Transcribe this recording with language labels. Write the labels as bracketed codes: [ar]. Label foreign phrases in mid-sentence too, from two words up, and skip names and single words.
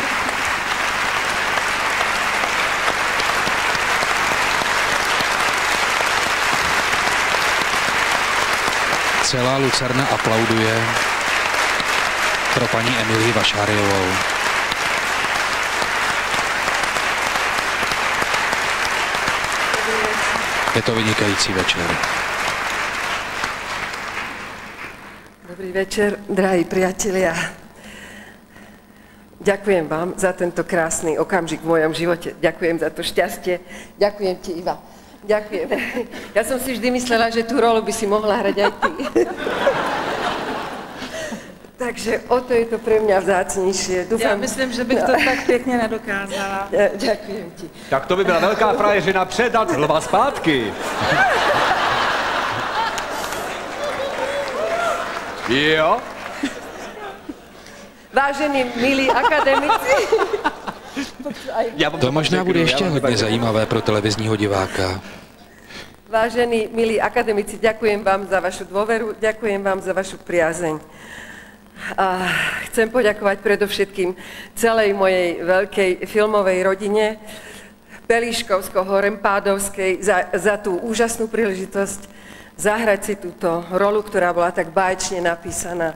[cs] Celá Lucerna aplauduje pro paní Emilii Vašáriovou. Je to vynikající večer. [sk] Dobrý večer, drahí priatelia. Ďakujem vám za tento krásny okamžik v mojom živote. Ďakujem za to šťastie. Ďakujem ti, Iva. Ďakujem. Ja som si vždy myslela, že tú rolu by si mohla hrať aj ty. Takže o to je to pre mňa vzácnejšie. [cs] Já myslím, že bych to tak pěkně nedokázala. [sk] Ďakujem ti. [cs] Tak to by byla velká frajeřina předat lva zpátky. Jo? [sk] Vážení, milí akademici. [cs] To možná bude ještě hodně zajímavé pro televizního diváka. [sk] Vážení, milí akademici, ďakujem vám za vašu dôveru, ďakujem vám za vašu priazeň. A chcem poďakovať predovšetkým celej mojej veľkej filmovej rodine, Pelíškovsko-Horempádovskej, za tú úžasnú príležitosť zahrať si túto rolu, ktorá bola tak báječne napísaná.